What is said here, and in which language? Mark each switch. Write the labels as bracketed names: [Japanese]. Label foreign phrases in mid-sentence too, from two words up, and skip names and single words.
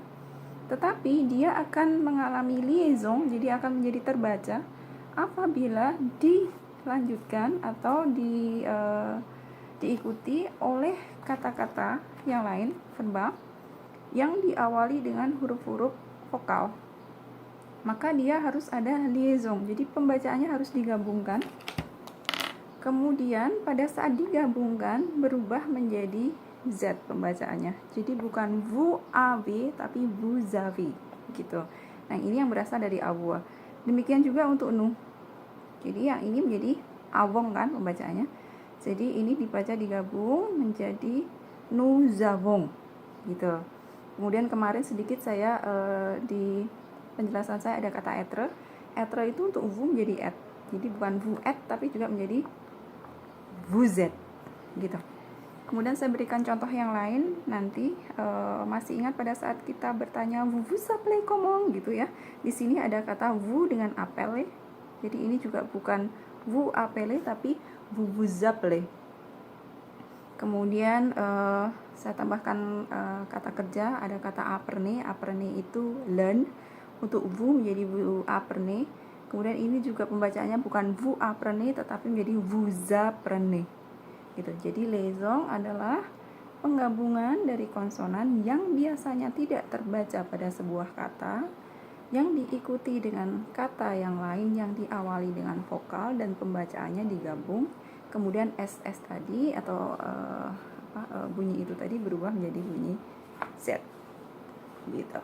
[Indonesian] Tetapi dia akan mengalami liaison, jadi akan menjadi terbaca apabila dilanjutkan atau diikuti oleh kata-kata yang lain, verbal, yang diawali dengan huruf-huruf vokal. Maka dia harus ada liaison, jadi pembacaannya harus digabungkan. Kemudian pada saat digabungkan berubah menjadi Z pembacaannya. Jadi bukan [French] vous avez [Indonesian] tapi [French] vous avez [Indonesian] gitu. Nah, ini yang berasal dari avoir. Demikian juga untuk nu. Jadi yang ini menjadi avons kan pembacaannya. Jadi ini dibaca digabung menjadi [French] nous avons [Indonesian] gitu. Kemudian kemarin sedikit saya di penjelasan saya ada kata être. Être itu untuk vous menjadi et. Jadi bukan [French] vous êtes [Indonesian] tapi juga menjadi [French] vous êtes [Indonesian] gitu. Kemudian saya berikan contoh yang lain nanti. Masih ingat pada saat kita bertanya [French] vous vous appelez comment [Indonesian] gitu ya. Di sini ada kata vous dengan appelez. Jadi ini juga bukan [French] vous appelez [Indonesian] tapi [French] vous vous appelez. [Indonesian] Kemudian saya tambahkan kata kerja, ada kata apprendre. Apprendre itu learn. Untuk vous menjadi [French] vous apprenez. [Indonesian] Kemudian ini juga pembacaannya bukan [French] vous apprenez [Indonesian] tetapi menjadi [French] vous apprenez. [Indonesian] Gitu. Jadi liaison adalah penggabungan dari konsonan yang biasanya tidak terbaca pada sebuah kata yang diikuti dengan kata yang lain yang diawali dengan vokal dan pembacaannya digabung. Kemudian SS tadi atau bunyi itu tadi berubah menjadi bunyi Z gitu.